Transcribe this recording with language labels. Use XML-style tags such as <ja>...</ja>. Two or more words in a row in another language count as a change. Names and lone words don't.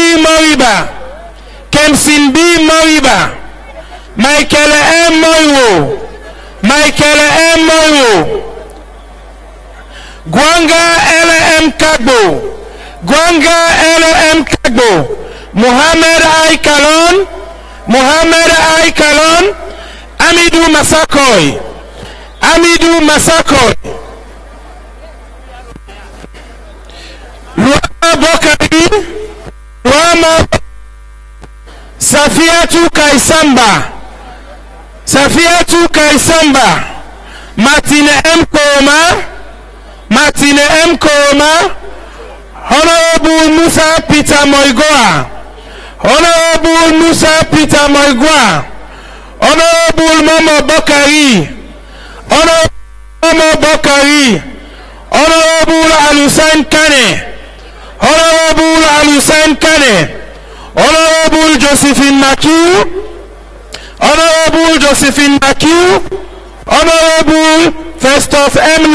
<en>Moriba, Kemsin B. Moriba, Michael M. Moiwo, Michael M. Moiwo, Gwanga L.M. Kagbo, Gwanga L.M. Kagbo, Muhammad I. Kalon, Muhammad I. Kalon, Amidou Masakoy, Amidou Masakoy, Luama Bokari, Luama Safiatou Kaisamba, Safiatou Kaisamba, Martine M. Koroma, Martine M. Koroma, Honorable Musa Peter Moigoa, Honorable Musa Peter Moigoa, Honorable Momo Bokari, Honorable Momo Bokari, Honorable Alusain Kane, Honorable Alusain Kane, Honorable Josephine Makiu, Honorable Josephine Makiu, Honorable Festus M.</en>